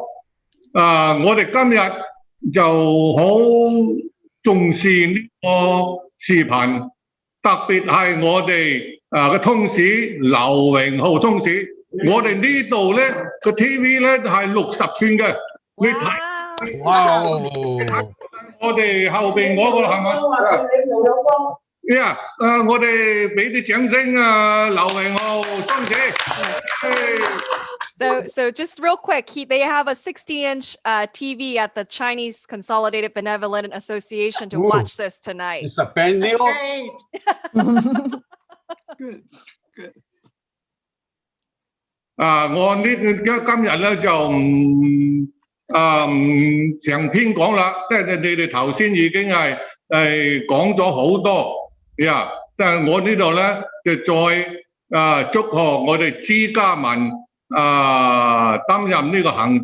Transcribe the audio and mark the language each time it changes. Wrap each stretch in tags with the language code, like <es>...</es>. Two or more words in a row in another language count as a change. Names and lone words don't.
<yue>我哋今日就好重視呢個視頻，特別係我哋嘅通史劉榮浩通史。我哋呢度咧個 TV 咧係60寸嘅，你睇。哇！我哋後邊嗰個係咪？Yeah， 我哋俾啲掌聲劉榮浩通史。</yue> <en>So just real quick, they have a 60-inch TV at the Chinese Consolidated Benevolent Association to watch this tonight. It's a brand new. Good, good.</en> <yue>我今日咧就唔長篇講啦，即係你哋頭先已經係講咗好多呀，但係我呢度咧就再祝賀我哋朱家文擔任呢個行</yue>